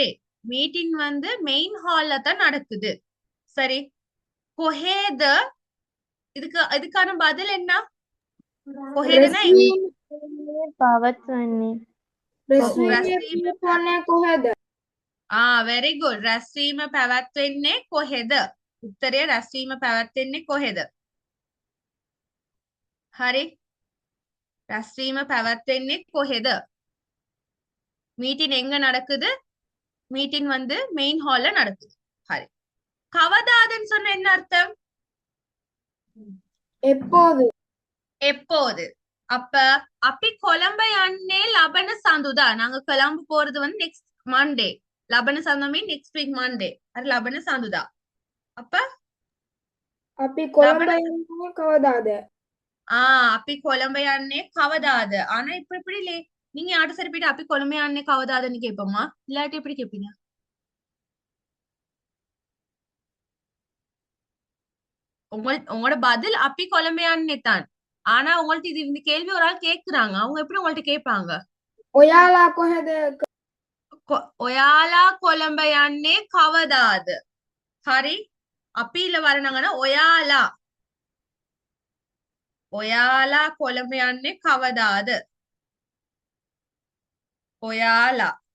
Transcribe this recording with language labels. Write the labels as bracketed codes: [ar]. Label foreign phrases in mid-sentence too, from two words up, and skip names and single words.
[ta] மீட்டிங் வந்து மெயின் ஹால்ல தான் நடக்குது. சரி. கொஹேத இதுக்கான பதில் என்ன? [si] කොහෙදனா රැස්වීම පවත්වන්නේ රැස්වීම පවත්වන්නේ කොහෙද? [en] very good. [si] රැස්වීම පැවැත්වෙන්නේ කොහෙද? උත්තරය රැස්වීම පැවැත්වෙන්නේ කොහෙද? හරි. රැස්වීම පැවැත්වෙන්නේ කොහෙද? [ta] மீட்டிங் எங்க நடக்குது? மீட்டிங் வந்து மெயின் ஹால்ல நடக்குது. ஹரி. கவதாதுன்னு சொன்ன என்ன அர்த்தம்? எப்போது? எப்போது. அப்ப [si] අපි කොළඹ යන්නේ ලබන සඳුදා. [ta] நாங்க கொழும்பு போறது வந்து [en] next Monday. [si] ලබන සඳුදා [en] mean next week Monday. [ta] அது [si] ලබන සඳුදා. [ta] அப்ப [si] අපි කොළඹ යන්නේ කවදාද? අපි කොළඹ යන්නේ කවදාද? [ta] ஆனா இப்ப எப்படி நீங்க யார்ட்ட சரி போயிட்டு [si] අපි කොළඹ යන්නේ [ta] කවදාදன்னு கேட்போமா? இல்லாட்டி எப்படி கேட்பீங்க? உங்களோட பதில் [si] අපි කොළඹ යන්නේ [ta] தான். ஆனா உங்கள்ட்ட இது இந்த கேள்வி ஒரு ஆள் கேக்குறாங்க. அவங்க எப்படி உங்கள்ட்ட கேட்பாங்க? [si] ඔයාලා කොහෙද? ඔයාලා කොළඹ යන්නේ කවදාද? හරි. අපිල වරණගන ඔයාලා. ඔයාලා කොළඹ යන්නේ කවදාද? ඔයාලා.